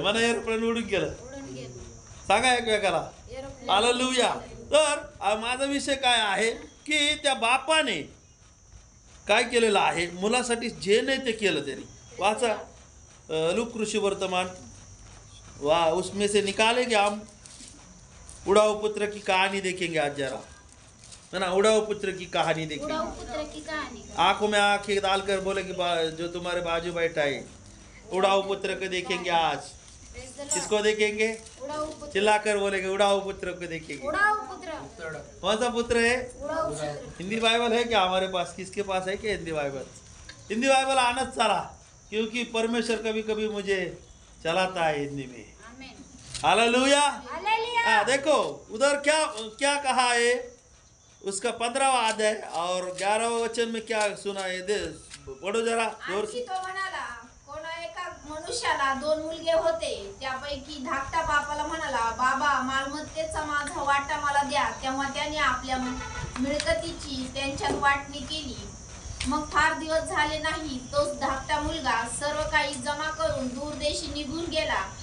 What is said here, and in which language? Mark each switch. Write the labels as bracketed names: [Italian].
[Marathi] म्हणा एरोप्लेन उडून गेलं. सांगा एकमेकाला हालेलुया. तर माझा विषय काय आहे की त्या बापाने काय केलेलं आहे? मुलासाठी जे नाही ते केलं त्यांनी. वाचा लूक कृषी वर्तमान. [Hindi] वाह, उसमें से निकालेंगे हम उड़ाऊ पुत्र की कहानी देखेंगे आज जरा, है ना? उड़ाऊ पुत्र की कहानी देखेंगे. आंखों में आंखें डालकर बोले कि जो तुम्हारे बाजू बैठा है, उड़ाऊ पुत्र को देखेंगे आज. किसको देखेंगे? चिल्लाकर बोलेंगे उड़ाऊ पुत्र को देखेंगे. कौन सा पुत्र है? हिंदी बाइबल है क्या हमारे पास? किसके पास है क्या हिंदी बाइबल? हिंदी बाइबल आना चला, क्योंकि परमेश्वर कभी कभी मुझे चलाता है हिंदी में. हालेलुया. देखो उधर क्या कहा है? उसका 15वां अध्याय और 11वां वचन में क्या सुना है? पढ़ो जरा जोर से. [Marathi] तो म्हणाला, कोणा एका मनुष्याला 2 मुलगे होते. त्यापैकी धाकटा बापाला म्हणाला, बाबा मालमत्तेचा माझा वाटा मला द्या. तेव्हा त्याने आपल्या मिळकतीची त्यांच्यात वाटणी केली. मग फार दिवस झाले नाही, तोच धाकटा मुलगा सर्व काही जमा करून दूरदेशी निघून गेला.